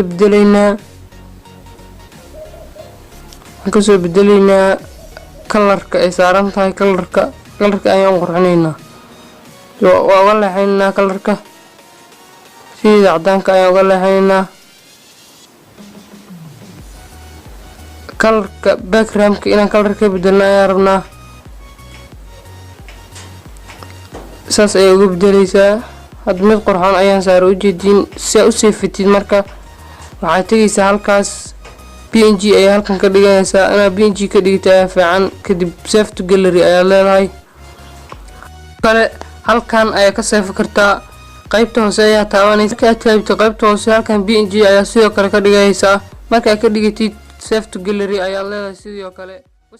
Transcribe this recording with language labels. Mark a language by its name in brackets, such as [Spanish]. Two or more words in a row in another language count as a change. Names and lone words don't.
[Somali] kasoo bedelaynaa kalarka ay saaran tahay kalarka ayaan qurxinaynaa waa uga leexaynaa kalarka sida cadaanka ayaan uga leexaynaa kalarka backgroundka inaan kalarka bedelno ayaan rabnaa saas ayay uga bedelaysaa. hadda mid qurxoon ayaan saaro u jeedin si aad u seefatid marka waxaad tagaysaa halkaas PNG ayaa halkan ka dhiganaysaa inaad PNG ka dhigtaa fiican kadib [English] save to gallery [Somali] ayaa leedahay kale halkan ayaa ka save kartaa qaybta hoose ayaa taabanaysa marka aad taabto qaybta hoose halkan PNG ayaa sidoo kale ka dhigaysaa marka aad ka dhigatid [English] save to gallery [Somali] ayaa leedahay sidoo kale